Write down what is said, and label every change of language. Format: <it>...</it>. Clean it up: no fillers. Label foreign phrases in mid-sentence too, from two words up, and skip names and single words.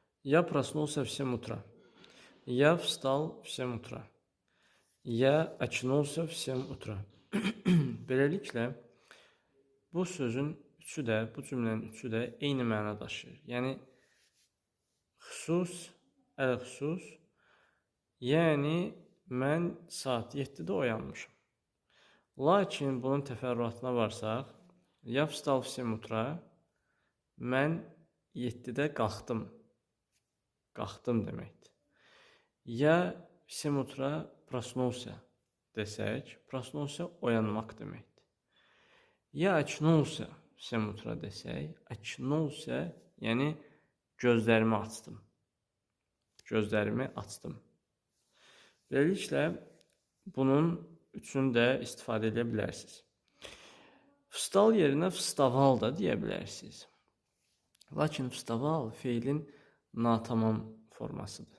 <ru>Я проснулся в 7 утра. Я встал в 7 утра. Я очнулся в 7 утра.</ru> <az>Beləliklə, bu sözün üçü də, bu cümlənin üçü də eyni məna daşıyır. Yəni, xüsus, əl-xüsus, yəni mən saat 7-də oyanmışım. Lakin bunun təfərrüatına varsaq,</az> <ru>я встал в 7 утра,</ru> <az>mən 7-də qalxdım. Qalxdım deməkdir.</az> <ru>Я в 7 утра проснулся desək, проснулся</ru> <az>oyanmaq deməkdir.</az> <ru>Я очнулся в 7 утра desək, очнулся,</ru> <az>yəni gözlərimi açdım. Gözlərimi açdım. Beləliklə, bunun üçünü də istifadə edə bilərsiniz. Vstal yerinə vstaval da deyə bilərsiniz. Lakin vstaval feilin natamam formasıdır.</az>